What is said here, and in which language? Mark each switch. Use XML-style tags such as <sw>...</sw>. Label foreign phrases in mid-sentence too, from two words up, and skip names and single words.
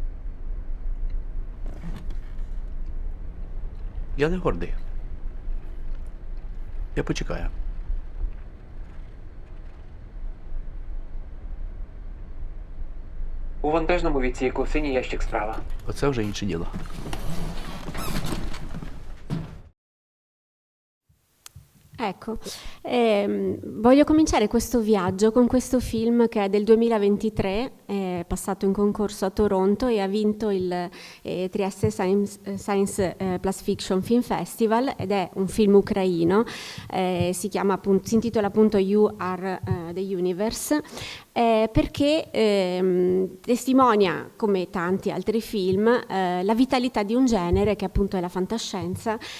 <uk>Я не гордий. Я почекаю. У вантажному відсіку синій ящик справа. Оце вже інше діло.</uk> <it>Ecco, voglio cominciare questo viaggio con questo film che è del 2023, è passato in concorso a Toronto e ha vinto il Trieste Science Plus Fiction Film Festival, ed è un film ucraino, si intitola appunto You Are the Universe, perché testimonia, come tanti altri film, la vitalità di un genere che appunto è la fantascienza,</it>